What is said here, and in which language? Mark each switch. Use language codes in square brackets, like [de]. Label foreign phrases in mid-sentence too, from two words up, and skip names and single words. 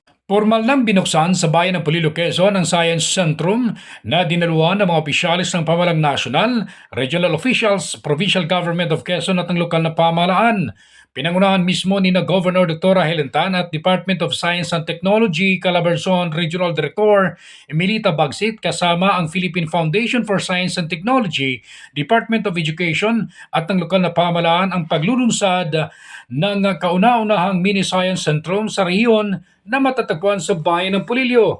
[tl] Formal nang binuksan sa bayan ng Polillo, Quezon ang Science Centrum na dinaluhan ng mga opisyalis ng pamahalang nasyonal, [en] regional officials, provincial government of Quezon [tl] at ng lokal na pamahalaan. Pinangunahan mismo ni na Governor Dr. Helen Tan at Department of Science and Technology Calabarzon Regional Director Emilita Bagsit kasama ang Philippine Foundation for Science and Technology, Department of Education at ng lokal na pamahalaan ang paglulunsad ng kauna-unahang mini science centrum sa rehiyon na matatagpuan sa bayan ng Polillo.